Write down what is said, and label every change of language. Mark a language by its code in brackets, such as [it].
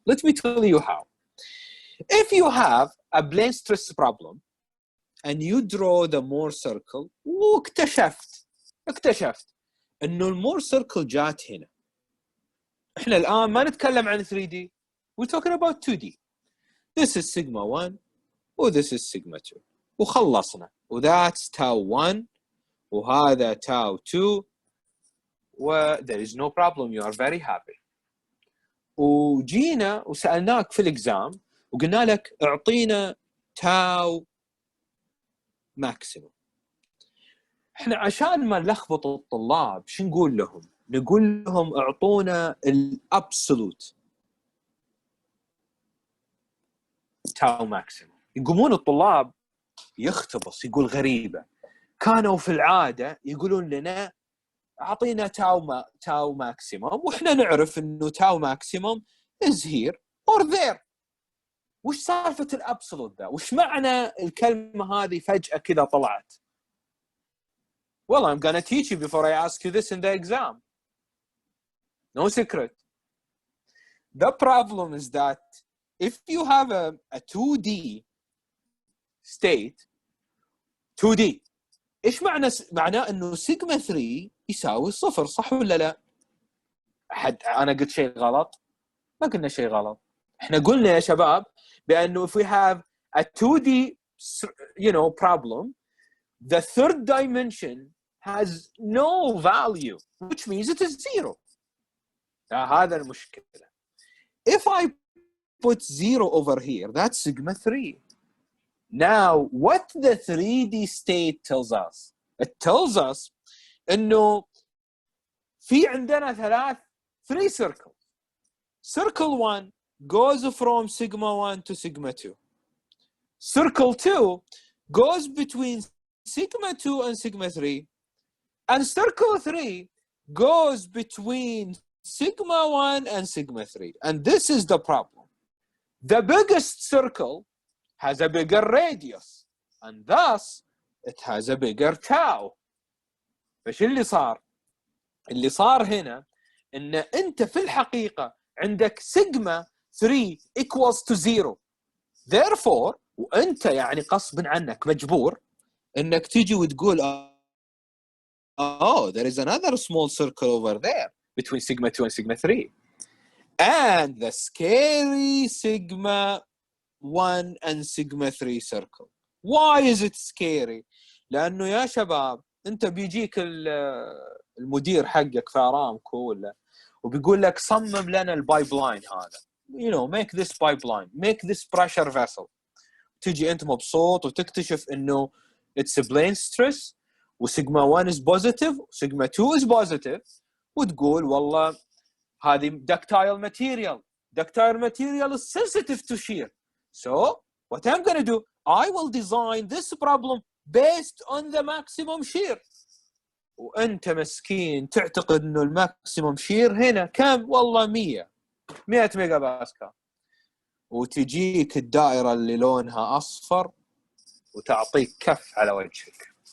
[en] Let me tell you how. If you have a plane stress problem and you draw the Mohr circle, [ar] واكتشفت انه المور circle جات هنا. احنا الان ما نتكلم عن 3D. [en] We're talking about 2D. This is sigma 1 this is sigma 2. [ar] وخلصنا. [en] That's tau 1 وهذا tau 2. There is no problem. You are very happy. [ar] وجينا وسألناك في الإكزام وقلنا لك اعطينا تاو ماكسيموم. احنا عشان ما نلخبط الطلاب شو نقول لهم؟ نقول لهم اعطونا الابسولوت تاو ماكسيموم. يقومون الطلاب يختبص، يقول غريبة. كانوا في العادة يقولون لنا اعطينا تاو ماكسيموم، واحنا نعرف انه تاو ماكسيموم [en] is here or there. [ar] وش سالفة الابسولوت ذا؟ وش معنى الكلمة هذه فجأة كذا طلعت؟ [en] Well, I'm gonna teach you before I ask you this in the exam. No secret. The problem is that if you have a 2D state 2D [ar] ايش معناه انه سيجما 3 يساوي صفر، صح ولا لا؟ انا قلت شيء غلط؟ ما قلنا شيء غلط. احنا قلنا يا شباب بانه [en] if we have a 2D problem, the third dimension has no value, which means it is zero. [ar] هذا المشكلة. [en] If I put 0 over here, that's sigma 3. Now, what the 3D state tells us? It tells us [ar] إنه في عندنا [en] 3 circles. Circle 1 goes from sigma 1 to sigma 2. Circle 2 goes between sigma 2 and sigma 3. And circle 3 goes between sigma 1 and sigma 3. And this is the problem. The biggest circle has a bigger radius, and thus it has a bigger tau. [ar] فش اللي صار؟ اللي صار هنا إن أنت في الحقيقة عندك [en] sigma 3 equals to 0. Therefore, [ar] وأنت يعني غصبا عنك مجبور إنك تيجي وتقول [en] oh, there is another small circle over there between sigma 2 and sigma 3. And the scary sigma 1 and sigma 3 circle. Why is it scary? [ar] لأنه يا شباب أنت بيجيك المدير حقك في أرامكو ولا وبيقول لك صمم لنا البايبلاين هذا. [en] Make this pipeline, make this pressure vessel. [ar] تيجي أنت مبسوط وتكتشف إنه [en] it's a plane stress [ar] وسيجما 1 is positive وسيجما 2 is positive وتقول والله هذه ductile material. [en] Ductile material is sensitive to shear. So, what I'm going to do, I will design this problem based on the maximum shear. [ar] وأنت مسكين تعتقد إنه الماكسيموم شير هنا كم؟ والله 100 ميجا باسكال. وتجيك الدائرة اللي لونها أصفر وتعطيك كف على وجهك.